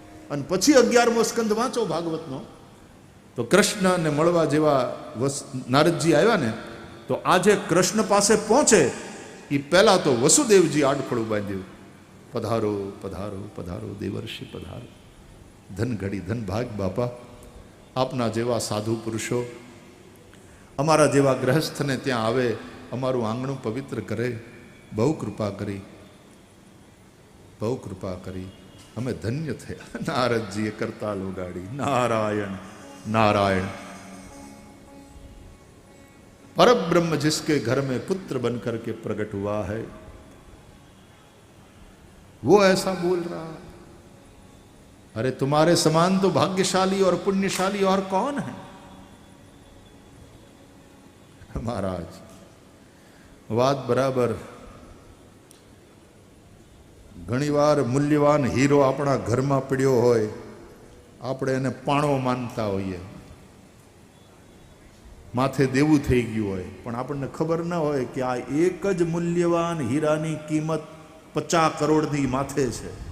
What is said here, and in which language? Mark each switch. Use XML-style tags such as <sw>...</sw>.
<gu>અને પછી 11મો સ્કંદ વાંચો ભાગવતનો, તો કૃષ્ણને મળવા જેવા નારદજી આવ્યા ને, તો આજે કૃષ્ણ પાસે પહોંચે એ પહેલા તો વસુદેવજી આડફળું બાંધ્યું, પધારો પધારો પધારો દેવર્ષિ પધારો, ધન ઘડી ધન ભાગ બાપા, આપના જેવા સાધુ પુરુષો અમારા જેવા ગ્રહસ્થને ત્યાં આવે, અમારું આંગણું પવિત્ર કરે, બહુ કૃપા કરી, બહુ કૃપા કરી, અમે ધન્ય થયા. નારદજીએ કરતાલ ઉગાડી, નારાયણ</gu> <hi>नारायण, परब्रह्म जिसके घर में पुत्र बनकर के प्रकट हुआ है, वो ऐसा बोल रहा. अरे तुम्हारे समान तो भाग्यशाली और पुण्यशाली और कौन है महाराज.</hi> <gu>વાત બરાબર. ઘણીવાર મૂલ્યવાન હીરો આપણા ઘરમાં પડ્યો હોય, આપણે એને પાણો માનતા હોઈએ, માથે દેવું થઈ ગયું હોય, પણ આપણને ખબર ન હોય કે આ એક જ મૂલ્યવાન હીરાની કિંમત 50 કરોડની માથે છે.</gu>